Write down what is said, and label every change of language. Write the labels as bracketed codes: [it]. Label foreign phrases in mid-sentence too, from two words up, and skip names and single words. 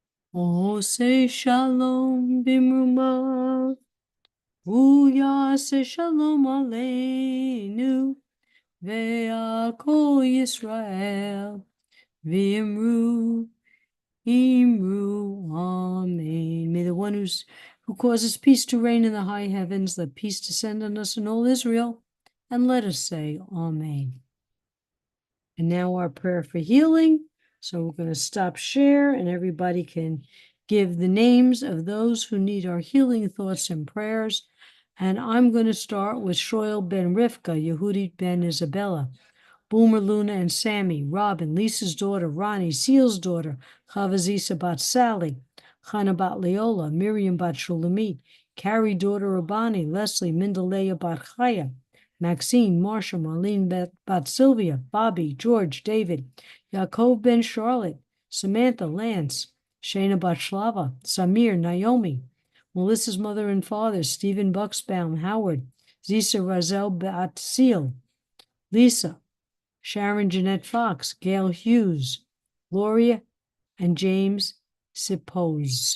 [he] עושה שלום במרומיו, ויעשה שלום עלינו, ועל כל ישראל, ואמרו, אמרו, amen. [en] May the one who causes peace to reign in the high heavens, let peace descend on us and all Israel, and let us say amen. And now our prayer for healing. So we're going to stop share and everybody can give the names of those who need our healing thoughts and prayers. And I'm going to start with Shoel ben Rivka, Yehudit ben Isabella, Boomer, Luna, and Sammy, Robin, Lisa's daughter, Ronnie, Seal's daughter, Chavazisa bat Sally, Chana bat Leola, Miriam bat Shulamit, Carrie, daughter Rabani, Leslie, Mindaleya bat Chaya, Maxine, Marsha, Marlene bat Sylvia, Bobby, George, David, Yaakov ben Charlotte, Samantha, Lance, Shana bat Shlava, Samir, Naomi, Melissa's mother and father, Stephen Bucksbaum, Howard, Zisa Razel bat Seal, Lisa, Sharon Jeanette Fox, Gail Hughes, Gloria, and James Sipose.